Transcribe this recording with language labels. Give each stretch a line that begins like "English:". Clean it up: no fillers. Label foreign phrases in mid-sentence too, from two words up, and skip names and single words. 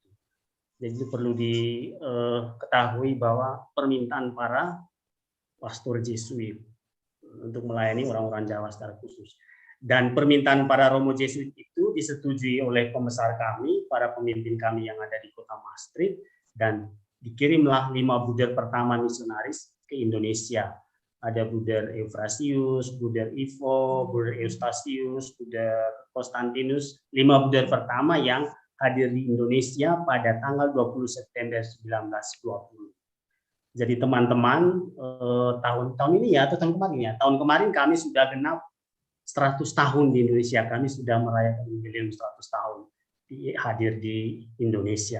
Indonesian: Jadi itu perlu diketahui bahwa permintaan para pastor Jesuit untuk melayani orang-orang Jawa secara khusus. Dan permintaan para Romo Jesuit itu disetujui oleh pembesar kami, para pemimpin kami yang ada di kota Maastricht, dan dikirimlah 5 bruder pertama misionaris ke Indonesia. Ada Bruder Euphrasius, Bruder Ivo, Bruder Eustasius, Bruder Konstantinus, 5 bruder pertama yang hadir di Indonesia pada tanggal 20 September 1920. Jadi teman-teman, tahun ini ya, atau tahun kemarin ya, tahun kemarin kami sudah genap 100 tahun di Indonesia, kami sudah merayakan jubileum 100 tahun hadir di Indonesia.